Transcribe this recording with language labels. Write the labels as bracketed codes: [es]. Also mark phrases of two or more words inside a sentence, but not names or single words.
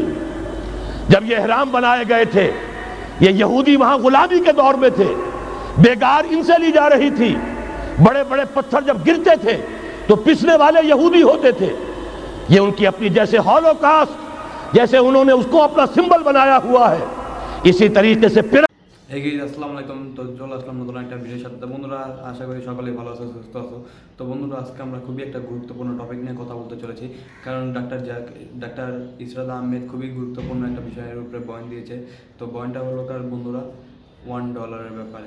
[ur] جب یہ احرام بنائے گئے تھے، یہ یہودی وہاں غلامی کے دور میں تھے، بیگار ان سے لی جا رہی تھی، بڑے بڑے پتھر جب گرتے تھے تو پسنے والے یہودی ہوتے تھے۔ یہ ان کی اپنی جیسے ہولوکاسٹ، جیسے انہوں نے اس کو اپنا سمبل بنایا ہوا ہے، اسی طریقے سے [ar] السلام عليكم. [bn] তো চলে আসলাম নতুন একটা ভিডিওর সাথে। বন্ধুরা আশা করি সকলেই ভালো আছো, সুস্থ আছো। তো বন্ধুরা আজকে আমরা খুবই একটা গুরুত্বপূর্ণ টপিক নিয়ে কথা বলতে চলেছি, কারণ ডাক্তার ইসরাত আহমেদ খুবই গুরুত্বপূর্ণ একটা বিষয়ের উপরে বয়ান দিয়েছে। তো বয়ানটা হলো কার বন্ধুরা $1 ব্যাপারে।